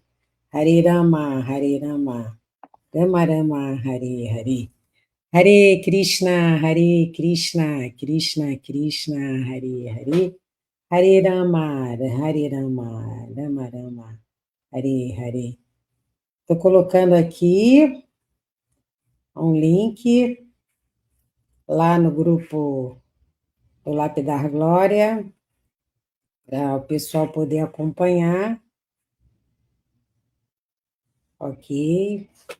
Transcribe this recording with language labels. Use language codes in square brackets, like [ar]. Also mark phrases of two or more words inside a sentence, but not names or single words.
[sa] Hare Rama, Rama Rama, Hare Hare. Hare Krishna, Krishna Krishna, Hare Hare. Hare Rama, Rama Rama, Hare Hare. [pt] Estou colocando aqui um link lá no grupo do Lapidar Glória, para o pessoal poder acompanhar. Ok.